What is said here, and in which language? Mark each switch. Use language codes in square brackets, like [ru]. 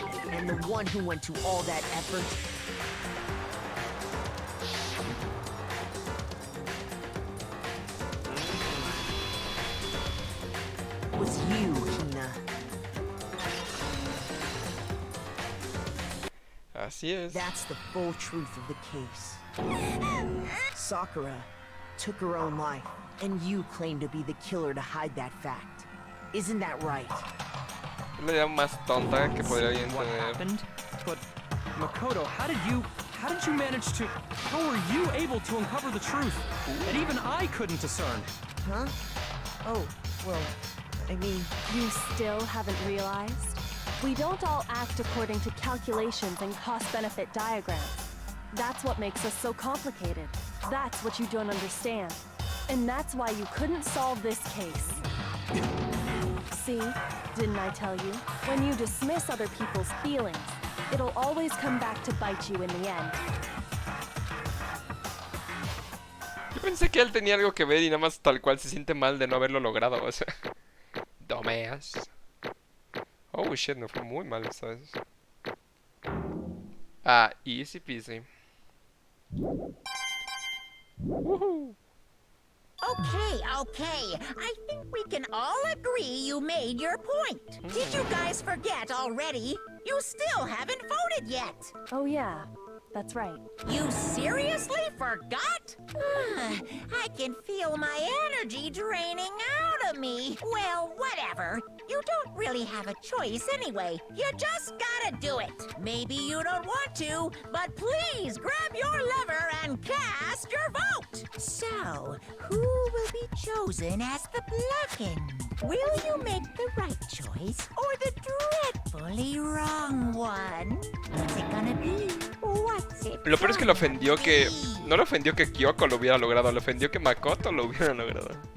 [en] And the one who went to all that effort was you, Hina. [es] Así es. [en] That's the full truth of the case. Sakura took her own life, and you claim to be the killer to hide that fact. Isn't that right? [es] Es la idea más tonta que podría [en] What [es] tener. [en] happened? But Makoto, how did you manage to? How were you able to uncover the truth? And even I couldn't discern. Huh? Oh, well, I mean, You still haven't realized? We don't all act according to calculations and cost-benefit diagrams. That's what makes us so complicated. That's what you don't understand. And that's why you couldn't solve this case. See? Didn't I tell you? When you dismiss other people's feelings, it'll always come back to bite you in the end. [es] Yo pensé que él tenía algo que ver y nada más tal cual se siente mal de no haberlo logrado, o sea. Dumbass. [en] Oh shit, [es] me fue muy mal esta vez. [en] Ah, easy peasy. Woohoo. Okay. I think we can all agree you made your point. Did you guys forget already? You still haven't voted yet. Oh yeah, that's right. You seriously forgot? I can feel my energy draining out of me. Well, whatever. You don't really have a choice anyway. You just gotta do it. Maybe you don't want to, but please grab your lever and cast your vote. So, who will be chosen as the blackened? Will you make the right choice or the dreadfully wrong one? What's it gonna be? What's it [es] Lo peor es que le ofendió que... [en] be? [es] No le ofendió que Kyoko lo hubiera logrado, le ofendió que Makoto lo hubiera logrado.